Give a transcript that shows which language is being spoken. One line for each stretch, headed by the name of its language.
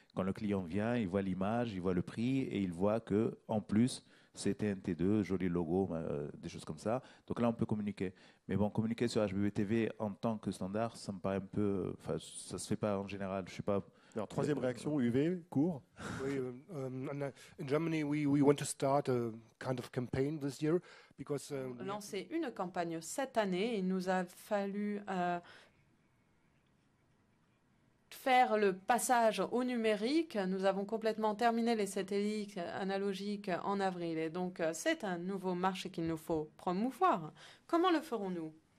French: Quand le client vient, il voit l'image, il voit le prix et il voit que en plus, c'est TNT2, joli logo, des choses comme ça. Donc là, on peut communiquer. Mais bon, communiquer sur HBBTV en tant que standard, ça me paraît un peu... Enfin, ça ne se fait pas en général. Je sais pas... Alors, troisième réaction, UV, court.
English: Oui, in Germany, we want to start a kind of campaign this year because...
French: lancer une campagne cette année. Il nous a fallu... faire le passage au numérique. Nous avons complètement terminé les satellites analogiques en avril et donc c'est un nouveau marché qu'il nous faut promouvoir. Comment le ferons-nous?